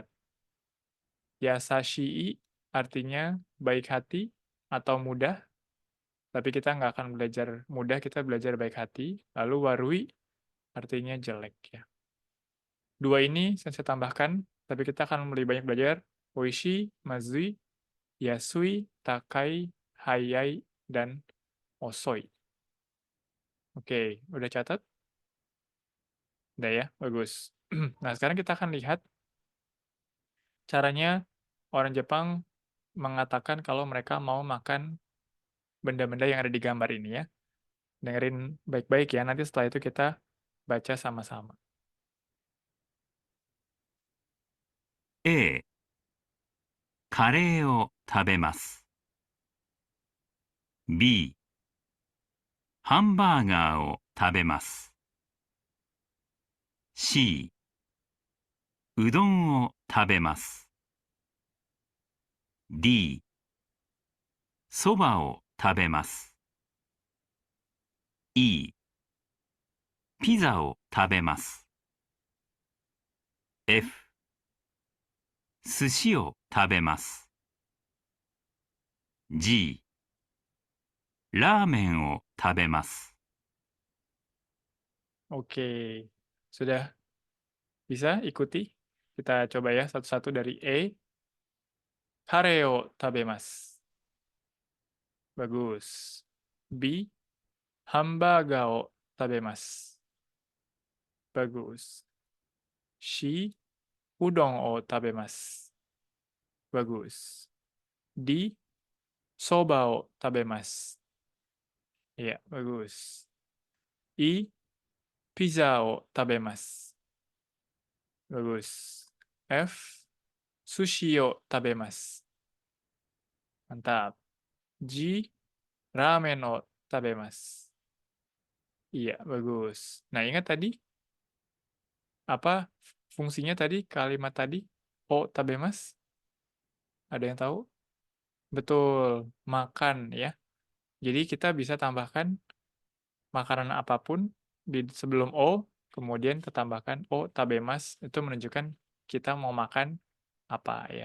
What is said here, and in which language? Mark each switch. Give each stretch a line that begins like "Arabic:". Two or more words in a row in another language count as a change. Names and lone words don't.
Indonesian: Yasashii artinya baik hati atau mudah. Tapi kita nggak akan belajar mudah, kita belajar baik hati. Lalu warui artinya jelek ya. Dua ini saya tambahkan, tapi kita akan lebih banyak belajar
Japanese: おいしい、まずい、やすい、たかい、はやい,
Indonesian: dan osoi. Oke, udah catat? Udah ya, bagus. Nah, sekarang kita akan lihat caranya orang Jepang mengatakan kalau mereka mau makan benda-benda yang ada di gambar ini ya. Dengerin baik-baik ya, nanti setelah itu kita baca sama-sama.
Japanese: A、カレーを食べます。B、ハンバーガーを食べます。C、うどんを食べます。D、そばを食べます。E、ピザを食べます。F、寿司を食べます。G、ラーメンを食べます。
Indonesian: Oke, sudah bisa ikuti? Kita coba ya satu-satu dari A.
Japanese: カレーを食べます. Bagus. B. ハンバーガーを食べます. Bagus. C. うどんを食べます. Bagus. D. そばを食べます.
Indonesian: Iya, bagus. I.
Japanese: ピザを食べます. Bagus. F. 寿司を食べます.
Indonesian: Mantap. G.
Japanese: ラーメンを食べます.
Indonesian: Iya, bagus. Nah, ingat tadi apa fungsinya tadi kalimat tadi?
Japanese: を食べます?
Indonesian: Ada yang tahu? Betul, makan ya. Jadi kita bisa tambahkan makanan apapun di sebelum O, kemudian kita tambahkan
Japanese: を食べます,
Indonesian: itu menunjukkan kita mau makan apa ya.